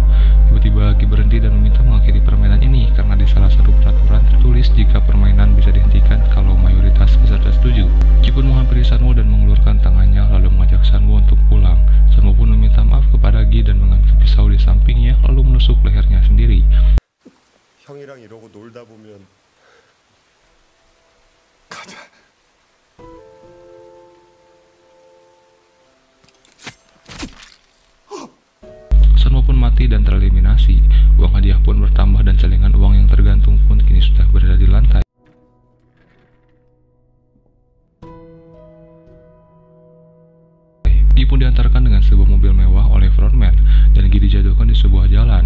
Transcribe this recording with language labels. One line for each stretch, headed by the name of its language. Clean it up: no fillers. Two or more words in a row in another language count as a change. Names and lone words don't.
Indonesian: Tiba-tiba Gi berhenti dan meminta mengakhiri permainan ini karena di salah satu peraturan tertulis jika permainan bisa dihentikan kalau mayoritas peserta setuju. Gi pun menghampiri Sanwo dan mengeluarkan tangannya lalu mengajak Sanwo untuk pulang. Sanwo pun meminta maaf kepada Gi dan mengambil pisau di sampingnya lalu menusuk lehernya sendiri.
Korean: 형이랑 이러고 놀다 보면 가자.
Indonesian: Sanwo pun mati dan tereliminasi. Uang hadiah pun bertambah dan celengan uang yang tergantung pun kini sudah berada di lantai. Gi pun diantarkan dengan sebuah mobil mewah oleh frontman dan Gi dijatuhkan di sebuah jalan.